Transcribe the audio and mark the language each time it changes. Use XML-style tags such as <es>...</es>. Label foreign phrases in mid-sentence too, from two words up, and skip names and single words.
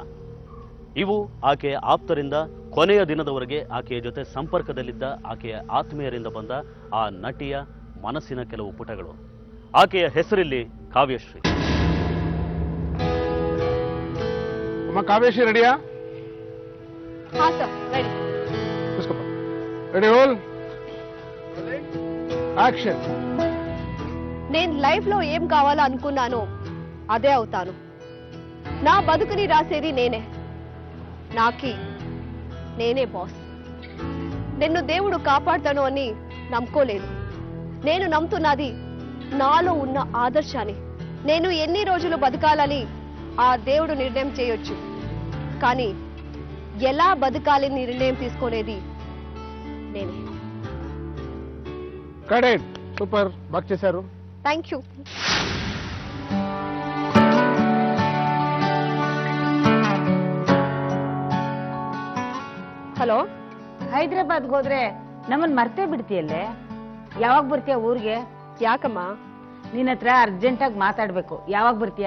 <kn>ಇವು ಆಕೆಯ ಆಪ್ತರಿಂದ ಕೊನೆಯ ದಿನದವರೆಗೆ ಆಕೆಯ ಜೊತೆ ಸಂಪರ್ಕದಲ್ಲಿದ್ದ ಆಕೆಯ ಆತ್ಮೀಯರಿಂದ ಬಂದ ಆ ನಟಿಯ ಮನಸ್ಸಿನ ಕೆಲವು ಪುಟಗಳು. ಆಕೆಯ ಹೆಸರಿಲ್ಲಿ ಕಾವ್ಯಶ್ರೀ. ಕಾವ್ಯಶ್ರೀ ರೆಡಿಯಾ?</kn> <en>ready roll action.</en> <te>నేను లైఫ్ లో ఏం కావాలో అనుకున్నానో అదే అవుతాను. నా బతుకుని రాసేది నేనే. నాకి నేనే బాస్. నిన్ను దేవుడు కాపాడతాను అని నమ్ముకోలేదు. నేను నమ్ముతున్నది నాలో ఉన్న ఆదర్శాన్ని. నేను ఎన్ని రోజులు బతకాలని ఆ దేవుడు నిర్ణయం చేయొచ్చు, కానీ ఎలా బతకాలి నిర్ణయం తీసుకునేది నేనే.</te> <en>correct, super,</en> <te>బాగా చేశారు.</te> <en>thank you.</en> <kn>ಹಲೋ, ಹೈದರಾಬಾದ್ಗೆ ಹೋದ್ರೆ ನಮ್ಮನ್ ಮರ್ತೇ ಬಿಡ್ತೀಯಲ್ಲೇ. ಯಾವಾಗ ಬರ್ತೀಯ ಊರಿಗೆ? ಯಾಕಮ್ಮ? ನಿನ್ನ ಹತ್ರ ಅರ್ಜೆಂಟಾಗಿ ಮಾತಾಡ್ಬೇಕು. ಯಾವಾಗ ಬರ್ತೀಯಾ?</kn>